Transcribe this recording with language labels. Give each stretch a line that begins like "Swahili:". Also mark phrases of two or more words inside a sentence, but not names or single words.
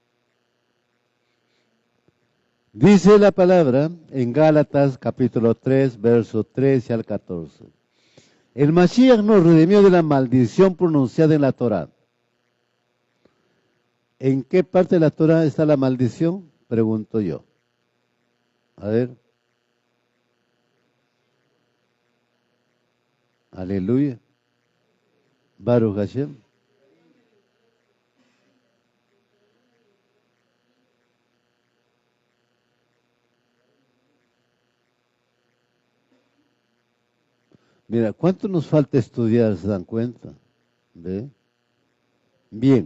Spanish: Dice la palabra en Gálatas, capítulo 3, versos 13 al 14. El Mashiach nos redimió de la maldición pronunciada en la Torá. ¿En qué parte de la Torá está la maldición? Pregunto yo. A ver. Aleluya.
Hebrew: ברוך השם.
Spanish: Mira, ¿cuánto nos falta estudiar? ¿Se dan cuenta? ¿Ve? Bien.